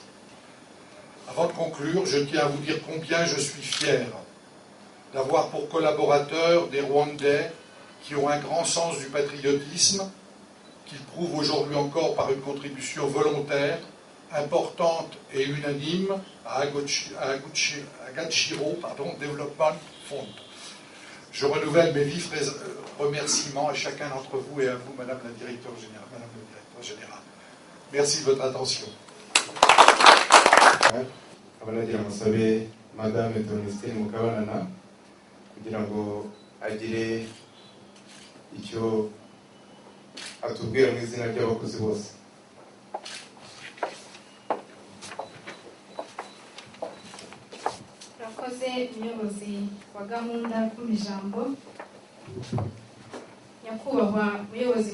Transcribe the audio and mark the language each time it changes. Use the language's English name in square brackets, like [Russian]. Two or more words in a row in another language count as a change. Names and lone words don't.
[French] Avant de conclure, je tiens à vous dire combien je suis fier d'avoir pour collaborateurs des Rwandais qui ont un grand sens du patriotisme, qu'ils prouvent aujourd'hui encore par une contribution volontaire, importante et unanime à Agachiro Development Fund. Je renouvelle mes vifs remerciements à chacun d'entre vous et à vous, Madame la Directrice Générale. Merci de votre attention. [Kinyarwanda] abanagira musabe Madame Donestine Mukabanana kugira ngo agire icyo atubwira mu izina ry'abakozi bose. Rakoze umuyobozi wa gahunda y'ijambo, nyakubahwa umuyobozi